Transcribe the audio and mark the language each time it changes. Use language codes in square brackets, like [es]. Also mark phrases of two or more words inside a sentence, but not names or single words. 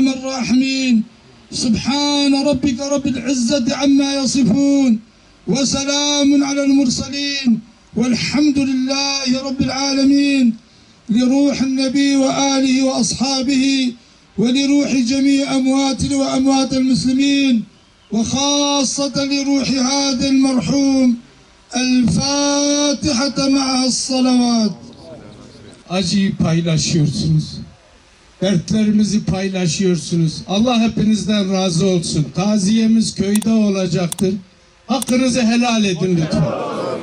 [ar] الراحمين سبحان ربك رب العزة عما يصفون وسلام على المرسلين والحمد لله رب العالمين لروح النبي وآله وأصحابه ولروح جميع أمواتنا وأموات المسلمين وخاصة لروح هذا المرحوم الفاتحة مع الصلوات. [tr] Acıyı paylaşıyorsunuz. Dertlerimizi paylaşıyorsunuz. Allah hepinizden razı olsun. Taziyemiz köyde olacaktır. Hakkınızı helal edin lütfen.